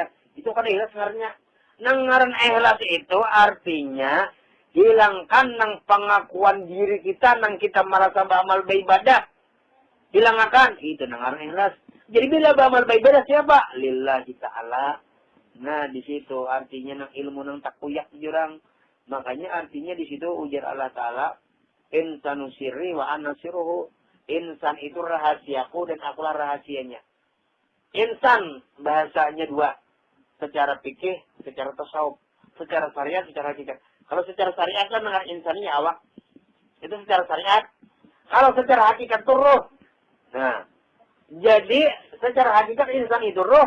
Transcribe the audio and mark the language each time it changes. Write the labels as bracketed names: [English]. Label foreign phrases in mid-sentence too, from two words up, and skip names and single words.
[Banjar] Itu kan ikhlas ngarannya. Nangaran ikhlas itu artinya hilangkan nang pengakuan diri kita, nang kita merasa beramal beribadah. Hilangkan, itu nangaran ikhlas. Jadi bila beramal beribadah siapa? [Arabic] لله تعالى. [Banjar] Nah, di situ artinya nang ilmu nang takuyak jurang. Makanya artinya di situ ujar Allah Ta'ala, [Arabic] الإنسان سري وأنا سره. [Banjar] Insan itu rahasiaku dan akulah rahasianya. Insan bahasanya dua. Secara fikih, secara tasawuf. Secara syariat, secara hakikat. Kalau secara syariat kan dengan insannya awak. Itu secara syariat. Kalau secara hakikat itu ruh. Nah, jadi secara hakikat insan itu roh.